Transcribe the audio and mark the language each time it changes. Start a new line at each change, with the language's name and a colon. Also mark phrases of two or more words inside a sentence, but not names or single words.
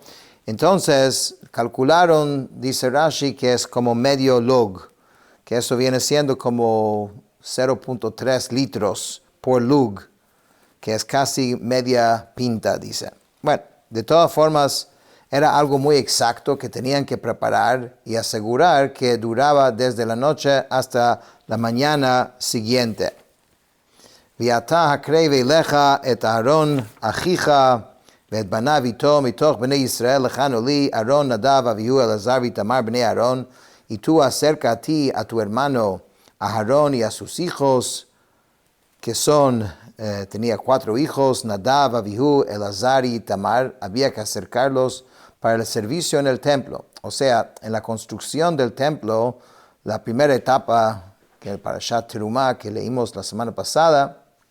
Spanish: Entonces calcularon, dice Rashi, que es como medio lug, que eso viene siendo como 0.3 litros por lug, que es casi media pinta, dice. Bueno, de todas formas, era algo muy exacto que tenían que preparar y asegurar que duraba desde la noche hasta la mañana siguiente.
Hebrew: Viata הקרב אליך את אהרון אחיך ואת בניו איתו מתוך בני ישראל לכנו לי אהרון נדב אביהו אלעזר ואיתמר בני אהרון
Spanish: y tú acerca a ti a tu hermano Aarón y a sus hijos que son, tenía 4 hijos, Nadab, Abihu, Elazar y Tamar, había que acercarlos para el servicio en el templo. O sea, en la construcción del templo, la primera etapa, que el Parashat Terumah que leímos la semana pasada,